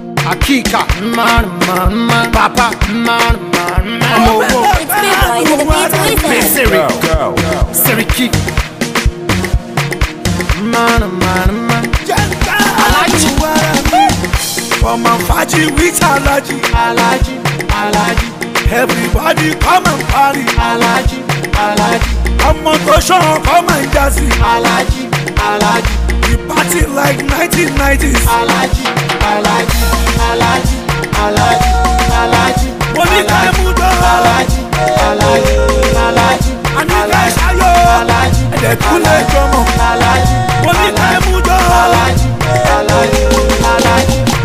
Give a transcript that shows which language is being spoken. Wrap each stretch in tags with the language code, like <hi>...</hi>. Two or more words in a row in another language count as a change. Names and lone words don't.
<en>Akika, man, man, man. Papa, man, man, man.</en> <yo>Ọmọ owó.</yo> <en>It's big boy, the beat wizard. Big Siri. Go, go, go. Seriki. Man, man, man. Alhaji. From a Faji with Alhaji. Alhaji, Alhaji. Everybody come and party.</en> <yo>Alhaji, Alhaji. Ọmọ tó ṣan,</yo> <en>come and jazzy. Alhaji, Alhaji. We party like nineteen nineties. Alhaji, Alhaji, Alhaji, Alhaji, Alhaji.</en> <yo>Mo ní ká ẹ mú dán. Alhaji, Alhaji, Alhaji. A ní ká ẹ ṣayọ̀. Alhaji, Ẹ dẹ̀ tún lè jọmọ. Alhaji, Mo ní ká ẹ mú dán. Alhaji, Alhaji, Alhaji.</yo>